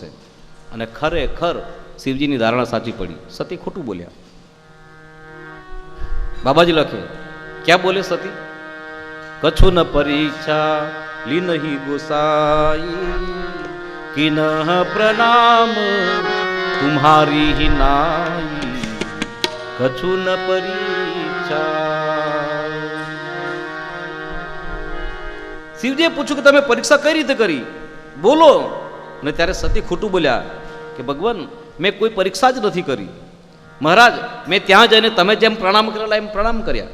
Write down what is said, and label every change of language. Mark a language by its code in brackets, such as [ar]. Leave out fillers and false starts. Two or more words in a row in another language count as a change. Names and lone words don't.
[gu] અને ખરેખર શિવજીની ધારણા સાચી પડી, સતી ખોટું બોલ્યા. બાબાજી લખે, ક્યાં બોલે સતી? [awa] कछु न परीक्षा ली नहीं गोसाई, किन प्रणाम तुम्हारी ही नाई, कछु न परीक्षा. [gu] શિવજીએ પૂછ્યું કે તમે પરીક્ષા કઈ રીતે કરી, બોલો. અને ત્યારે સતી ખોટું બોલ્યા કે ભગવાન મેં કોઈ પરીક્ષા જ નથી કરી. મહારાજ મેં ત્યાં જઈને તમે જેમ પ્રણામ કરેલા એમ પ્રણામ કર્યા.